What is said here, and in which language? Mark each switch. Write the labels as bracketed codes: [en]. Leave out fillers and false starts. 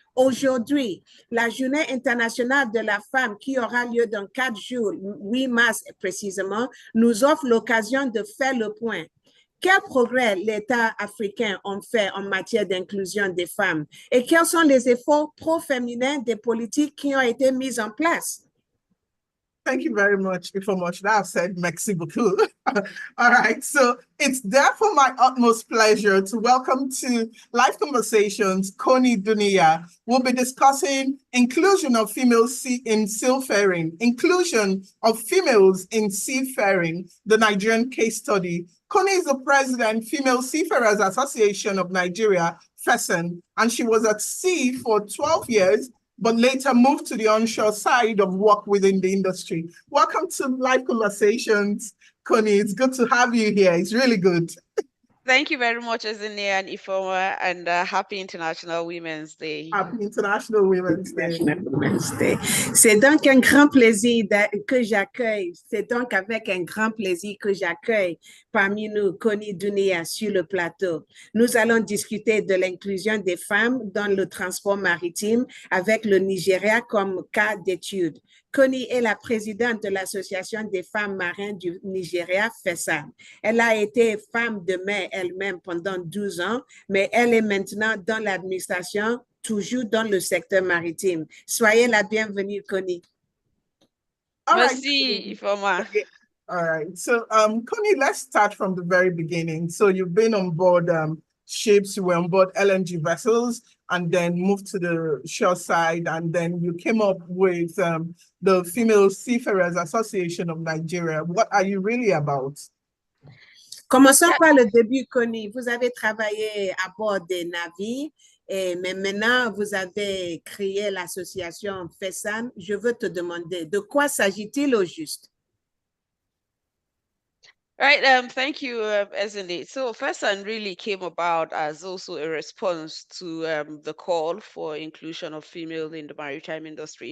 [fr] Aujourd'hui, la Journée internationale de la femme qui aura lieu dans 4 jours, 8 mars précisément, nous offre l'occasion de faire le point. Quels progrès l'État africain ont fait en matière d'inclusion des femmes et quels sont les efforts pro-féminins des politiques qui ont été mis en place? [en] Thank you very much for much. That I've said [fr] merci beaucoup. [en] All right, so it's therefore my utmost pleasure to welcome to Live Conversations, KONI DUNIYA. We'll be discussing inclusion of females in seafaring, inclusion of females in seafaring, the Nigerian case study. KONI is the president, Female Seafarers Association of Nigeria, FESAN, and she was at sea for 12 years, but later moved to the onshore side of work within the industry. Welcome to Live Conversations, KONI. It's good to have you here. It's really good. Thank you very much, Ezinne and Ifoma, and happy International Women's Day. Happy International Women's Day. [fr] C'est donc un grand plaisir que j'accueille. C'est donc avec un grand plaisir que j'accueille parmi nous KONI DUNIYA sur le plateau. Nous allons discuter de l'inclusion des femmes dans le transport maritime avec le Nigeria comme cas d'étude. KONI est la présidente de l'Association des femmes marines du Nigeria, FESAN. Elle a été femme de mer elle-même pendant 12 ans, mais elle est maintenant dans l'administration, toujours dans le secteur maritime. Soyez la bienvenue, KONI. Merci, Ifoma. [en] All right. So, KONI, let's start from the very beginning. So you've been on board ships, you were on board LNG vessels, and then moved to the shore side, and then you came up with the Female Seafarers Association of Nigeria. What are you really about? [fr] Commençons par le début, KONI. Vous avez travaillé à bord des navires, mais maintenant vous avez créé l'association FESAN. Je veux te demander, de quoi s'agit-il au juste? [en] Right, thank you, Ezinne. So FESAN really came about as also a response to the call for inclusion of female in the maritime industry.